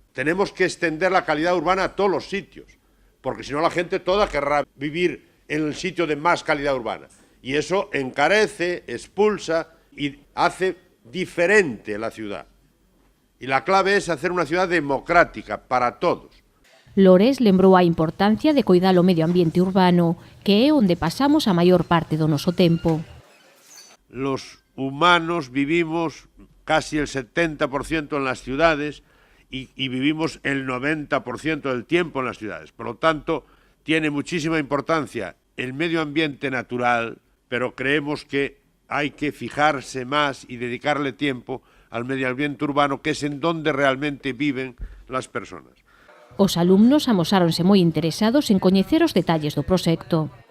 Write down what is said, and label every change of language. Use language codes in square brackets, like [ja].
[es] Tenemos que extender la calidad urbana a todos los sitios, porque si no la gente toda querrá vivir en el sitio de más calidad urbana. Y eso encarece, expulsa y hace diferente la ciudad. Y la clave es hacer una ciudad democrática para todos. [gl] Lores lembrou a importancia de coidar o medio ambiente urbano, que é onde pasamos a maior parte do noso tempo. [es] Los humanos vivimos casi el 70% en las ciudades y vivimos el 90% del tiempo en las ciudades. Por lo tanto, tiene muchísima importancia el medio ambiente natural, pero creemos que hay que fijarse más y dedicarle tiempo al medio ambiente urbano, que es en donde realmente viven las personas. [gl] Os alumnos amosáronse moi interesados en coñecer os detalles do proxecto.